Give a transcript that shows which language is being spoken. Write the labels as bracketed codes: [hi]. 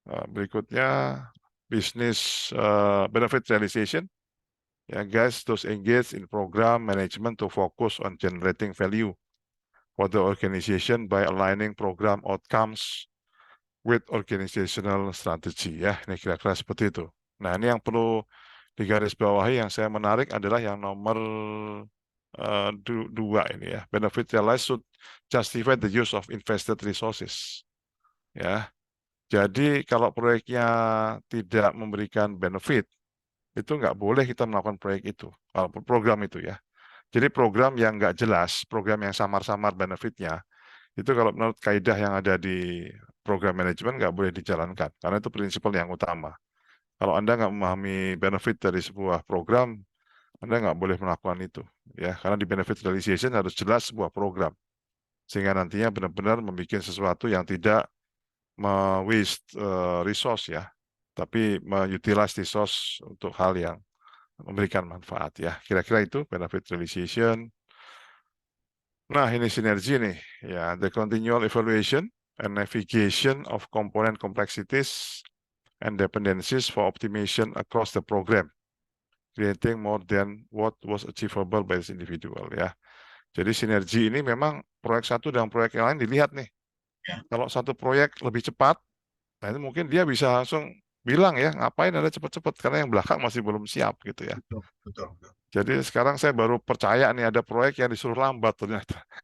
[id] Berikutnya business benefit realization. [en] Ya guys, those engaged in program management to focus on generating value for the organization by aligning program outcomes with organizational strategy ya. [id] Ini kira-kira seperti itu. Nah, ini yang perlu digarisbawahi yang saya menarik adalah yang nomor 2 ini ya. [en] Benefit realized should justify the use of invested resources. [id] Ya. Jadi kalau proyeknya tidak memberikan benefit, itu nggak boleh kita melakukan proyek itu, program itu ya. Jadi program yang nggak jelas, program yang samar-samar benefitnya, itu kalau menurut kaidah yang ada di program manajemen nggak boleh dijalankan, karena itu prinsipal yang utama. Kalau Anda nggak memahami benefit dari sebuah program, Anda nggak boleh melakukan itu, ya. Karena di benefit realization harus jelas sebuah program, sehingga nantinya benar-benar membuat sesuatu yang tidak [en] waste resource [id] ya, tapi [en] utilize resource [id] untuk hal yang memberikan manfaat ya. Kira-kira itu benefit realization. Nah, ini sinergi nih ya, [en] the continual evaluation and navigation of component complexities and dependencies for optimization across the program, creating more than what was achievable by this individual ya. [id] Jadi sinergi ini memang proyek satu dan proyek yang lain dilihat nih. Ya. Kalau satu proyek lebih cepat, nah itu mungkin dia bisa langsung bilang ya, ngapain ada cepat-cepat, karena yang belakang masih belum siap gitu ya. Betul. Jadi sekarang saya baru percaya nih ada proyek yang disuruh lambat ternyata.